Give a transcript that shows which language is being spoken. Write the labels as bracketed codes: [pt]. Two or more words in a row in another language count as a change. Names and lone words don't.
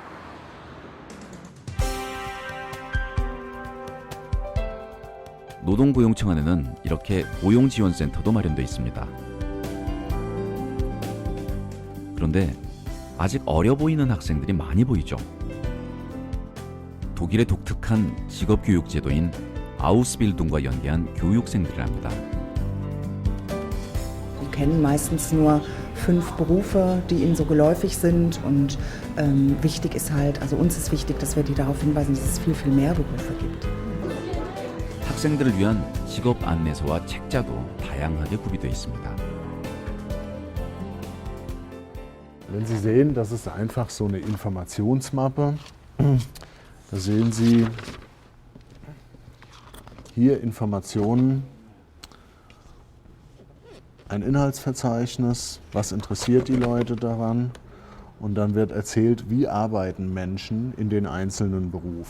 [ko] 노동고용청 안에는 이렇게 고용지원센터도 마련되어 있습니다. 그런데 아직 어려 보이는 학생들이 많이 보이죠. 독일의 독특한 직업교육 제도인 아우스빌딩과 연계한 교육생들이랍니다. [de] Sie kennen meistens nur 5 Berufe, die ihnen so geläufig sind und wichtig ist halt, also uns ist wichtig, dass wir die darauf hinweisen, dass es viel, viel mehr Berufe gibt. [ko] 학생들을 위한 직업 안내소와 책자도 다양하게 구비되어 있습니다. [de] Wenn Sie sehen, das ist einfach so eine Informationsmappe. Da sehen Sie hier Informationen, ein Inhaltsverzeichnis, was interessiert die Leute daran, und dann wird erzählt, wie arbeiten Menschen in den einzelnen Berufen.